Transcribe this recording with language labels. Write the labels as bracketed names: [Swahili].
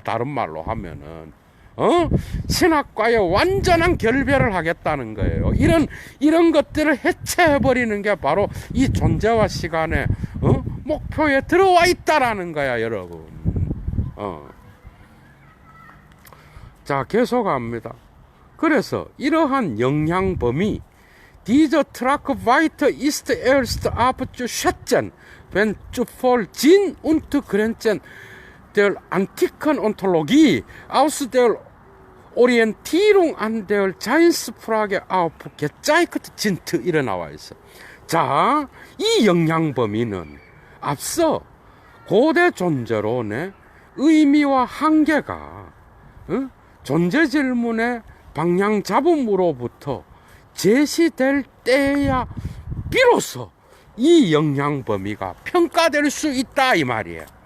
[Korean] 다른 말로 하면은 신학과의 완전한 결별을 하겠다는 거예요. 이런 것들을 해체해버리는 게 바로 이 존재와 시간의 목표에 들어와 있다라는 거야, 여러분. 자, 계속합니다. 그래서 이러한 영향 범위, [German] Diese Tragweite ist erst abzuschätzen, wenn zuvor Sinn und Grenzen der antiken Ontologie aus der Orientierung an der Seinsfrage aufgezeigt sind. [Korean] 이래 나와 있어. 자, 이 영향 범위는 앞서 고대 존재론의 의미와 한계가 존재 질문의 방향 잡음으로부터 제시될 때야 비로소 이 영향 범위가 평가될 수 있다 이 말이에요.